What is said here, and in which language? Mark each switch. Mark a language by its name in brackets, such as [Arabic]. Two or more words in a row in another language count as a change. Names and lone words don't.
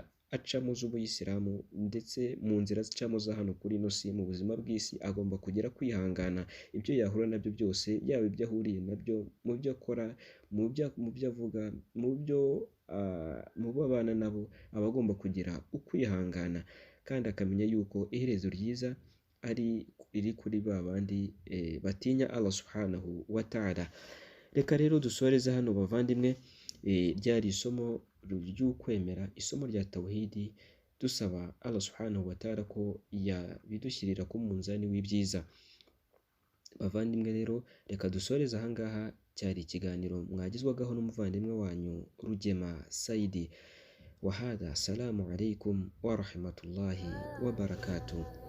[Kinyarwanda] acamo z'Ubuyisilamu, ndetse mu nzira zicamo za hano kuri ino si, mu buzima bw'isi agomba kugira kwihangana ibyo yahura nabyo byose, yaba ibyo ahuriye nabyo mu byo akora, mu byo avuga, mu bo abana nabo, aba agomba kugira ukwihangana, kandi akamenya yuko iherezo ryiza riri kuri ba bandi batinya [Arabic] الله سبحانه وتعالى. [Kinyarwanda] Reka rero dusoreze hano bavandimwe, ryari isomo ry'ukwemera, isomo rya tawhidi, dusaba [Arabic] الله سبحانه وتعالى [Kinyarwanda] ko yabidushyirira ku munzani w'ibyiza. Bavandimwe rero, reka dusoreze ahangaha. Cyari ikiganiro mwagizwagaho n'umuvandimwe wanyu Rugema Saidi. Wahada, [Arabic] السلام عليكم ورحمة الله وبركاته.